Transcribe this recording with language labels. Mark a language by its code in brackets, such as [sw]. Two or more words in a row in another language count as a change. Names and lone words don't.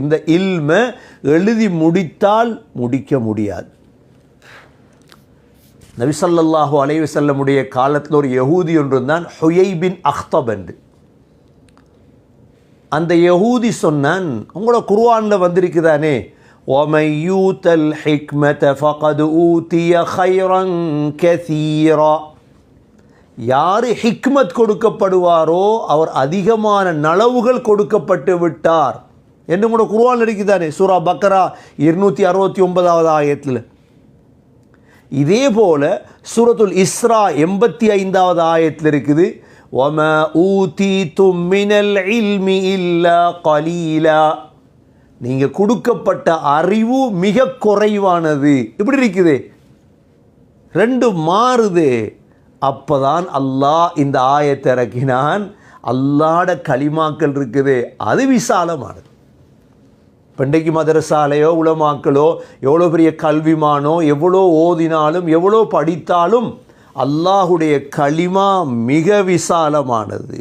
[ta] இந்த இல்மை எழுதி முடித்தால் முடிக்க முடியாது. நபி [ar] صلى الله عليه [ta] வஸல்லமுடைய காலத்தில் ஒரு யஹூதி ஒன்று தான், ஹுயை பின் அக்தப் என்று. அந்த யஹூதி சொன்னான், உங்களோட குர்ஆனில் வந்திருக்குதானே, [ar] وَمَنْ يُؤْتَ الْحِكْمَةَ فَقَدْ أُوتِيَ خَيْرًا كَثِيرًا, [ta] யார் ஹிக்மத் கொடுக்கப்படுவாரோ அவர் அதிகமான நலவுகள் கொடுக்கப்பட்டு விட்டார் என்று கூட குர்ஆன் இருக்குதானே, சூரா பக்ரா 269வது ஆயத்தில். இதே போல சூரத்துல் இஸ்ரா 85வது ஆயத்தில் இருக்குது, [ar] وَمَا أُوتِيتُم مِّنَ الْعِلْمِ إِلَّا قَلِيلًا, [ta] நீங்கள் கொடுக்கப்பட்ட அறிவு மிக குறைவானது. இப்படி இருக்குது, ரெண்டு மாறுது. அப்போதான் அல்லாஹ் இந்த ஆயத்தை இறக்கினான். அல்லாஹ்ட கலிமாக்கள் இருக்குது, அது விசாலமானது. பண்டைக்கு மதரசாலையோ உலமாக்களோ எவ்வளோ பெரிய கல்விமானோ எவ்வளோ ஓதினாலும் எவ்வளோ படித்தாலும் அல்லாஹுடைய கலிமா மிக விசாலமானது.